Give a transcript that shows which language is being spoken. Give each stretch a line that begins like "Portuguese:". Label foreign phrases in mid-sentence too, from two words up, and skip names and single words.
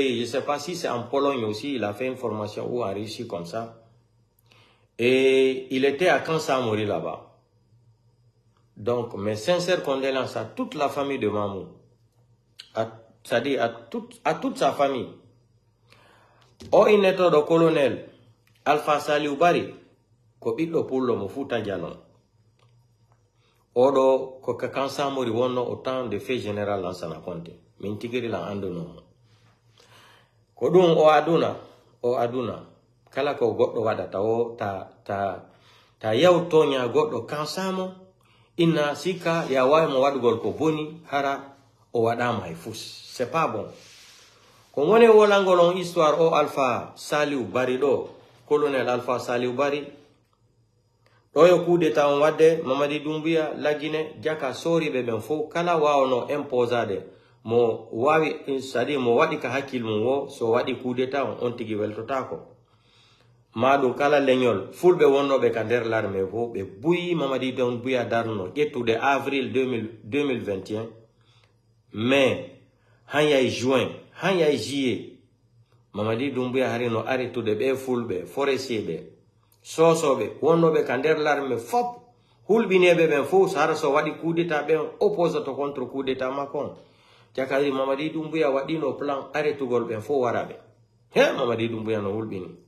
French: Je ne sais pas si c'est en Pologne aussi, il a fait une formation ou en Russie comme ça. Et il était à Kansamori là-bas. Donc, mes sincères condoléances à toute la famille de Mamou. C'est-à-dire à toute sa famille.
Fula: O ineto do colonel Alpha Saliou Bari ko ɓiɗɗo pullo mo Fouta Djalon. Oɗo ko ka Kansamori wonno
French: au temps de fait général
Fula: Lansana Conté. Min tigiri la andunomo. Ko ɗum o aduna kala ko goɗɗo waɗata o ta yawtoña goɗɗo kansamo inna sika ya wawi mo waɗgol ko boni hara o waɗama e fus.
French: C'est pas bon.
Fula: Ko woni wolangol on histoire o Alpha Saliou Bari ɗo, colonel Alpha Saliou Bari ɗo yo
French: coup d'état
Fula: on wadde Mamadi Doumbouya lagine jaka soriɓe ɓen fof kala wawno imposade mo wawi c'est-à-dire mo waɗi ka hakkil mum wo so waɗi
French: coup d'état
Fula: on tigi weltotako maɗum kala leñol fulɓe wonnoɓe ka nder l'armée fof ɓe buyi Mamadi Doumbouya darno ƴettude avril 2021 mai hanyay juin hanyay juillet Mamadi Doumbouya harino arrêtude ɓe fulɓe forestier ɓe sosoɓe wonnoɓe ka nder l'armée fop hulɓineɓe ɓen fof hara so waɗi coup d'état ɓen opposate
French: contre coup d'état
Fula: makon jakadi Mamadi Doumbouya waɗino plan arrêtugol ɓen fof waraɓe he Mamadi Doumbouya no hulɓini